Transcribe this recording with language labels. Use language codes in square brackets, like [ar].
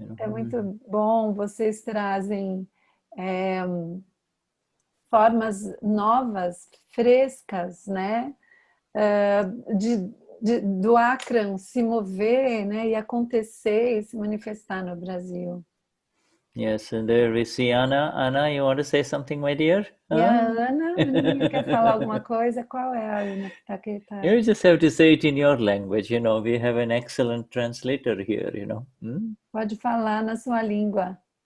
[pt] Então, é muito bom, vocês trazem formas novas, frescas, né, do Akram se mover, né, e acontecer e se manifestar no Brasil. [en] Yes, and there we see Anna. Anna, you want to say something, my dear? [pt] E a Ana, quer falar alguma coisa? Qual é a Ana que está aqui? [en] You just have to say it in your language, we have an excellent translator here, [pt] Pode falar na sua língua.